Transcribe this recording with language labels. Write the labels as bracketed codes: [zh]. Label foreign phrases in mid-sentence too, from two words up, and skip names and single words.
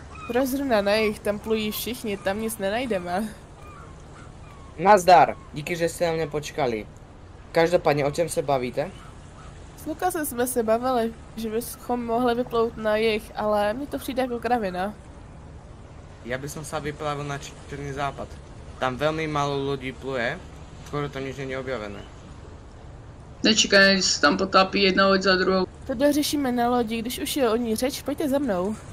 [cs] Proč zrovna na jich, tam plují všichni, tam nic nenajdeme. [sk] Nazdar, díky, že ste na mňa počkali. [cs] Každopádne, o čem se bavíte? S Lukasem jsme se bavili, že bychom mohli vyplout na jich, ale mně to přijde jako kravina. [sk] Ja by som sa vyplavil na Černý západ. Tam veľmi málo ľudí pluje, skoro to nič nie je objavené. Nečekaj, [cs] když se tam potápí jedna loď za druhou. To dořešíme na lodi, když už je o ní řeč, pojďte za mnou.